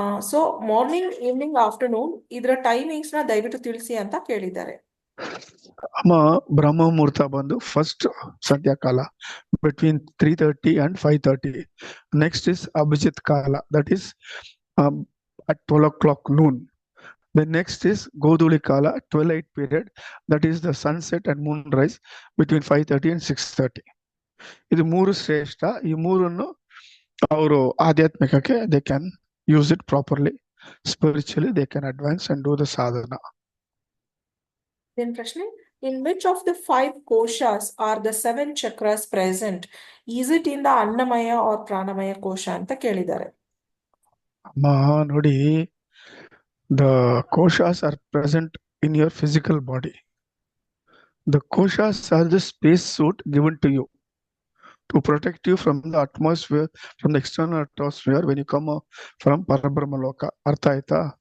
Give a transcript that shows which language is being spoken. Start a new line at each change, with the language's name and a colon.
Kannada: So morning, evening, afternoon ಇದರ timings ನ ದಯವಿಟ್ಟು ತಿಳಿಸಿ ಅಂತ ಕೇಳಿದ್ದಾರೆ. ಅಮ್ಮ ಬ್ರಹ್ಮ ಮುಹೂರ್ತ ಬಂದು first ಸಂಧ್ಯಾಕಾಲ
English: Between 3:30 and 5:30. Next is Abhijit Kala, that is at 12 o'clock noon. The next is Goduli Kala, 12-8 period, that is the sunset and moonrise between 5:30 and 6:30.
Kannada: ಇದು ಮೂರು ಶ್ರೇಷ್ಠ. ಈ ಮೂರನ್ನು ಅವರು ಆಧ್ಯಾತ್ಮಿಕಕ್ಕೆ
English: they can use it properly. Spiritually they can advance and do the sadhana. Then ಪ್ರಶ್ನೆ, in which of the 5 koshas are the 7 chakras present? Is it in the Annamaya or Pranamaya kosha
Kannada: ಅಂತ ಕೇಳಿದ್ದಾರೆ. ಅಮ್ಮ ನೋಡಿ,
English: the koshas are present in your physical body. The koshas are the space suit given to you to protect you from the atmosphere, from the external atmosphere when you come from Parabrahma Loka.
Kannada: Artha aita?